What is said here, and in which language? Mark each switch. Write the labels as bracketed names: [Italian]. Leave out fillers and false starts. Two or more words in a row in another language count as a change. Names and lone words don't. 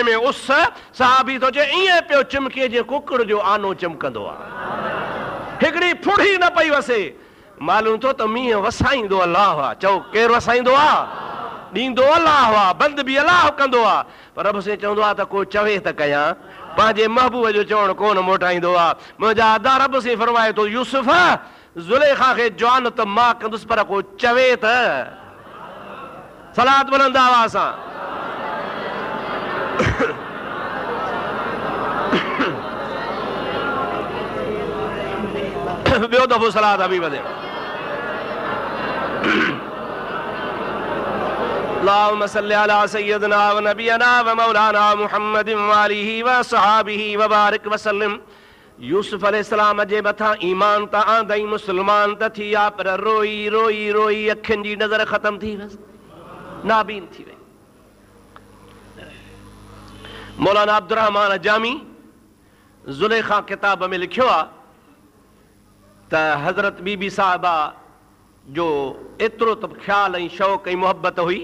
[Sindhi] में उस साहबी थो चए ईअं पियो चिमके जीअं कुकड़ जो आनो चिमकंदो आहे हिकिड़ी फुड़ी न पई वसे मालूम थो त मींहुं वसाईंदो अलाह आहे चओ केरु वसाईंदो आहे ॾींदो अलाह आहे बंदि बि अलाह कंदो आहे पर रब से चवंदो आहे त को चवे त कयां पंहिंजे महबूब जो चवणु कोन मोटाईंदो आहे मुंहिंजा अदा रब से फरमाए थो यूसुफ ज़ुलेखा खे जवान त मां कंदुसि पर को चवे त सलात बुलंद आवाज़ सां ॿियो दफ़ो सलात हबीब दे [Arabic] اللهم صل على سيدنا ونبينا ومولانا محمد وآله وصحابه وبارك وسلم [Sindhi] यूसुफ अलैहिस्सलाम जे मथां ईमान त आंदई मुस्लमान त थी विया पर रोई रोई रोई अखियुनि जी नज़र ख़तम थी वियसि नाबीन थी वई मौलाना अब्दुर्रहमान जामी ज़ुलेखा किताब में लिखियो आहे त हज़रत बीबी साहिबा जो एतिरो त ख़्याल ऐं शौक़ ऐं मुहबत हुई